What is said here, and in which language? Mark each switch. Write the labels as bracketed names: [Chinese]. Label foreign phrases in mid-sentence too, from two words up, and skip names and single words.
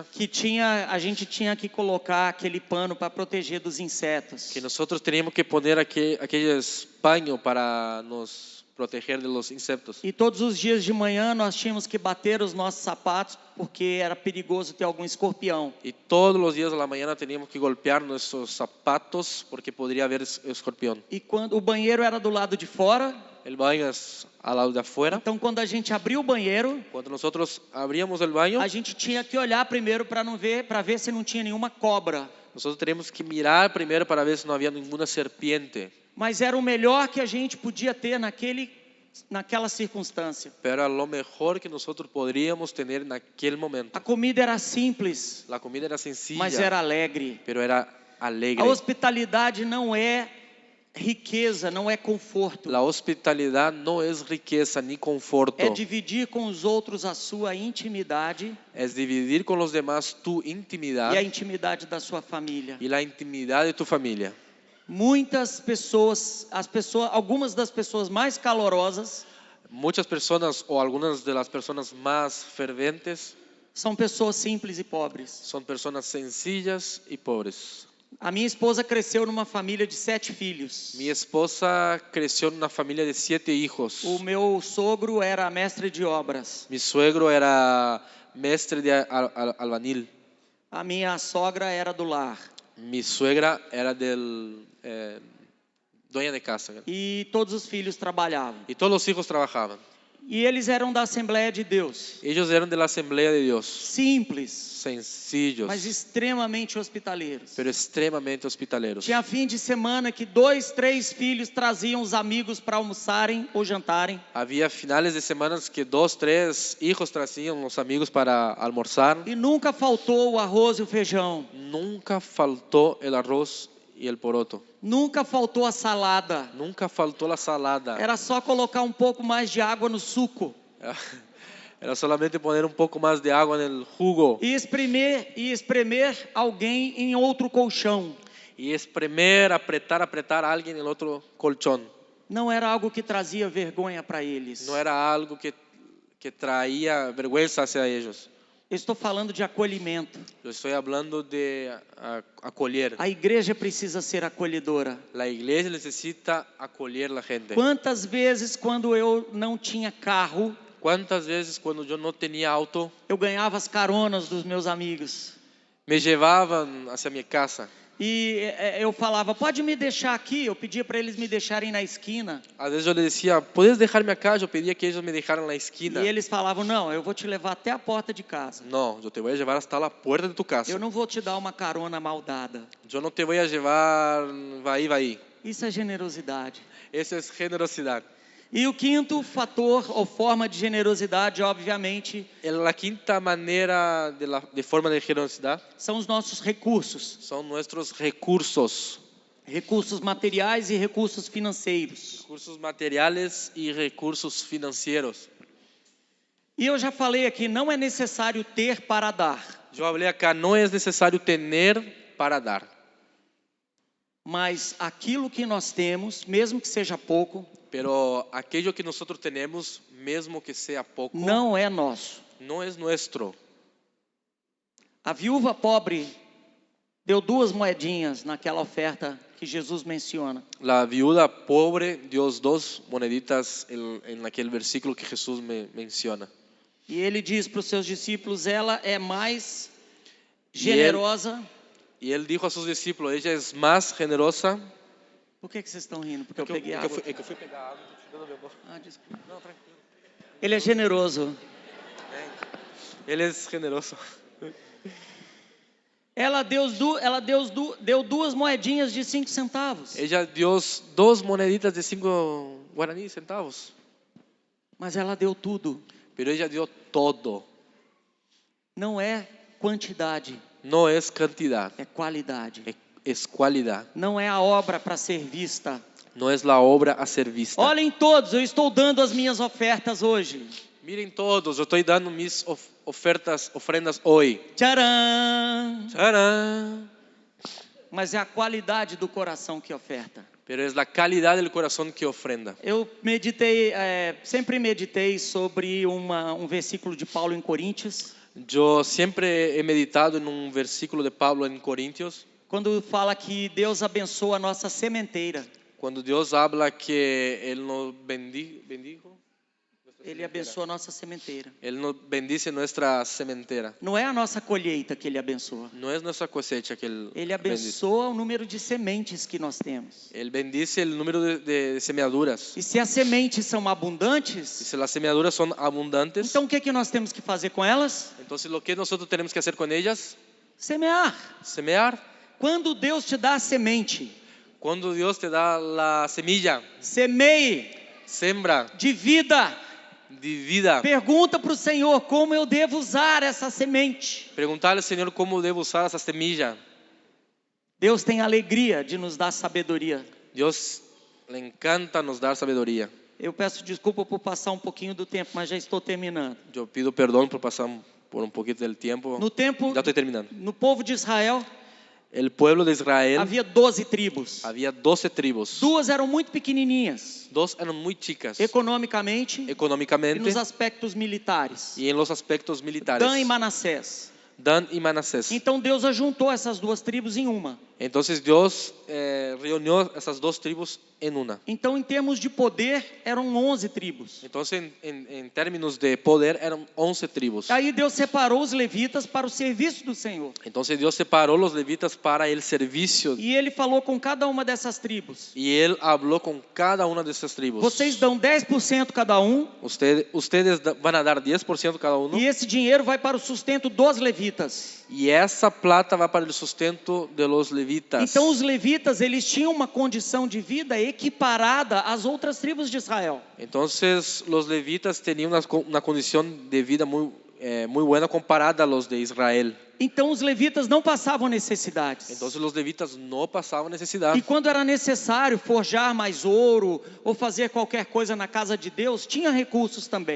[Portuguese] que a gente tinha que colocar aquele pano para proteger dos insetos. [Spanish] que nosotros teníamos que poner aquel paño para nos proteger de los insectos. [Portuguese] E todos os dias de manhã nós tínhamos que bater os nossos sapatos porque era perigoso ter algum escorpião. [Spanish] Y todos los días de la mañana teníamos que golpear nuestros zapatos porque podría haber escorpión. [Portuguese] E quando o banheiro era do lado de fora, [Spanish] El baño es al lado de afuera. [Portuguese] então quando a gente abriu o banheiro, [Spanish] Cuando nosotros abríamos el baño, [Portuguese] a gente tinha que olhar primeiro para ver se não tinha nenhuma cobra. [Spanish] nosotros teníamos que mirar primero para ver si no había ninguna serpiente. [Portuguese] Mas era o melhor que a gente podia ter naquela circunstância. [Spanish] Pero era lo mejor que nosotros podríamos tener en aquel momento. [Portuguese] A comida era simples, [Spanish] La comida era sencilla, [Portuguese] mas era alegre. [Spanish] pero era alegre. [Portuguese] A hospitalidade não é riqueza, não é conforto. [Spanish] La hospitalidad no es riqueza ni conforto. [Portuguese] É dividir com os outros a sua intimidade [Spanish] Es dividir con los demás tu intimidad [Portuguese] e a intimidade da sua família. [Spanish] y la intimidad de tu familia. [Portuguese] Muitas pessoas, algumas das pessoas mais calorosas [Spanish] Muchas personas o algunas de las personas más ferventes [Portuguese] são pessoas simples e pobres. [Spanish] son personas sencillas y pobres. [Portuguese] A minha esposa cresceu numa família de 7 filhos. [Spanish] Mi esposa creció en una familia de 7 hijos. [Portuguese] O meu sogro era mestre de obras. [Spanish] Mi suegro era mestre de albañil. [Portuguese] A minha sogra era do lar. [Spanish] Mi suegra era dueña de casa. [Portuguese] e todos os filhos trabalhavam. [Spanish] Y todos los hijos trabajaban. [Portuguese] E eles eram da Assembleia de Deus. [Spanish] Ellos eran de la Asamblea de Dios. [Portuguese] Simples, [Spanish] Sencillos, [Portuguese] mas extremamente hospitaleiros. [Spanish] pero extremadamente hospitaleros. [Portuguese] Tinha fim de semana que 2, 3 filhos traziam os amigos para almoçarem ou jantarem. [Spanish] Había finales de semanas que 2, 3 hijos traían los amigos para almorzar. [Portuguese] E nunca faltou o arroz e o feijão. [Spanish] Nunca faltó el arroz y el poroto. [Portuguese] Nunca faltou a salada. [Spanish] Nunca faltó la salada. [Portuguese] Era só colocar um pouco mais de água no suco. [Spanish] Era solamente poner un poco más de agua en el jugo [Portuguese] E espremer alguém em outro colchão. [Spanish] y espremer, apretar a alguien en el otro colchón. [Portuguese] Não era algo que trazia vergonha para eles. [Spanish] No era algo que traía vergüenza hacia ellos. [Portuguese] Eu estou falando de acolhimento. [Spanish] Yo estoy hablando de acolher. [Portuguese] A igreja precisa ser acolhedora. [Spanish] La iglesia necesita acolher la gente. [Portuguese] Quantas vezes, quando eu não tinha carro, [Spanish] ¿Cuántas veces cuando yo no tenía auto, [Portuguese] eu ganhava as caronas dos meus amigos? [Spanish] me llevaban hacia mi casa? [Portuguese] E eu falava, pode me deixar aqui? Eu pedia para eles me deixarem na esquina. [Spanish] A veces yo le decía, ¿puedes dejarme acá? Yo pedía que ellos me dejaran en la esquina. [Portuguese] E eles falavam, não, eu vou te levar até a porta de casa. [Spanish] No, yo te voy a llevar hasta la puerta de tu casa. [Portuguese] Eu não vou te dar uma carona mal dada. [Spanish] Yo no te voy a llevar, va ahí. [Portuguese] Isso é generosidade. [Spanish] Eso es generosidad. [Portuguese] E o quinto fator ou forma de generosidade, obviamente, [Spanish] La quinta manera de forma de generosidad [Portuguese] são os nossos recursos. [Spanish] son nuestros recursos. [Portuguese] Recursos materiais e recursos financeiros. [Spanish] Recursos materiales y recursos financieros. [Portuguese] E eu já falei aqui, não é necessário ter para dar. [Spanish] Yo hablé acá, no es necesario tener para dar. [Portuguese] Mas aquilo que nós temos, mesmo que seja pouco, [Spanish] Pero aquello que nosotros tenemos, mesmo que sea poco, [Portuguese] não é nosso. [Spanish] no es nuestro. [Portuguese] A viúva pobre deu 2 moedinhas naquela oferta que Jesus menciona. [Spanish] La viuda pobre dio 2 moneditas en aquel versículo que Jesús menciona. [Portuguese] E ele diz para os seus discípulos, ela é mais generosa. [Spanish] Y él dijo a sus discípulos, ella es más generosa. [Portuguese] Por que vocês estão rindo? Porque eu peguei água. É que eu fui pegar água, tô te dando minha boca. Ah, desculpa. Não, tranquilo. Ele é generoso. Ele é generoso. Ela deu 2 moedinhas de 5 centavos. [Spanish] Ella dio 2 moneditas de 5 guaraní centavos. [Portuguese] Mas ela deu tudo. [Spanish] Pero ella dio todo. [Portuguese] Não é quantidade, [Spanish] No es cantidad, [Portuguese] é qualidade. [Spanish] es cualidad. [Portuguese] Não é a obra para ser vista. [Spanish] No es la obra a ser vista. [Portuguese] Olhem todos, eu estou dando as minhas ofertas hoje. [Spanish] Miren todos, yo estoy dando mis ofrendas hoy. [Portuguese] Tcharam! [Spanish] ¡Tarán! [Portuguese] Mas é a qualidade do coração que oferta. [Spanish] Pero es la calidad del corazón que ofrenda. [Portuguese] Eu sempre meditei sobre um versículo de Paulo em Coríntios, [Spanish] Yo siempre he meditado en un versículo de Pablo en Corintios, [Portuguese] quando fala que Deus abençoa a nossa sementeira. [Spanish] cuando Dios habla que Él nos bendijo. [Portuguese] Ele abençoa a nossa sementeira. [Spanish] Él nos bendice nuestra sementera. [Portuguese] Não é a nossa colheita que Ele abençoa. [Spanish] No es nuestra cosecha que Él [Portuguese] Ele [Spanish] bendice. [Portuguese] abençoa o número de sementes que nós temos. [Spanish] Él bendice el número de semeaduras. [Portuguese] E se as sementes são [Spanish] Y [Portuguese] abundantes, [Spanish] si las semeaduras son abundantes, [Portuguese] então o que nós temos que fazer com elas? [Spanish] entonces lo que nosotros tenemos que hacer con ellas, [Portuguese] Semear. [Spanish] semear. [Portuguese] Quando Deus te dá a semente, [Spanish] Cuando Dios te da la semilla, [Portuguese] semeie [Spanish] sembra, [Portuguese] de vida. [Spanish] divida. [Portuguese] Pergunta para o Senhor como eu devo usar essa semente. [Spanish] Preguntarle al Señor cómo debo usar esa semilla. [Portuguese] Deus tem alegria de nos dar sabedoria. [Spanish] Dios le encanta nos dar sabiduría. [Portuguese] Eu peço desculpa por passar um pouquinho do tempo, mas já estou terminando. [Spanish] Yo pido perdón por pasar por un poquito del tiempo. [Portuguese] No tempo, [Spanish] Ya estoy terminando. [Portuguese] no povo de Israel, [Spanish] El pueblo de Israel [Portuguese] havia 12 tribos. [Spanish] había 12 tribus. [Portuguese] 2 eram muito pequenininhas, [Spanish] 2 eran muy chicas [Portuguese] economicamente e [Spanish] económicamente [Portuguese] nos aspectos militares. [Spanish] y en los aspectos militares. [Portuguese] Dan e Manassés. [Spanish] Dan y Manasés. [Portuguese] Então Deus ajuntou essas duas tribos em uma. [Spanish] Entonces Dios reunió esas dos tribus en una. [Portuguese] Então, em termos de poder, eram 11 tribos. [Spanish] Entonces en términos de poder eran 11 tribus. [Portuguese] Aí Deus separou os levitas para o serviço do Senhor. [Spanish] Entonces Dios separó los levitas para el servicio [Portuguese] E Ele falou com cada uma dessas tribos: [Spanish] y él habló con cada una de esas tribus. [Portuguese] vocês dão 10% cada um, [Spanish] Ustedes van a dar 10% cada uno [Portuguese] e esse dinheiro vai para o sustento dos levitas. [Spanish] y esa plata va para el sustento de los levitas. [Portuguese] Então os levitas, eles tinham uma condição de vida equiparada às outras tribos de Israel. [Spanish] Entonces los levitas tenían una condición de vida muy buena comparada a los de Israel. [Portuguese] Então os levitas não passavam necessidades. [Spanish] Entonces los levitas no pasaban necesidad. [Portuguese] E quando era necessário forjar mais ouro ou fazer qualquer coisa na casa de Deus, tinha recursos também.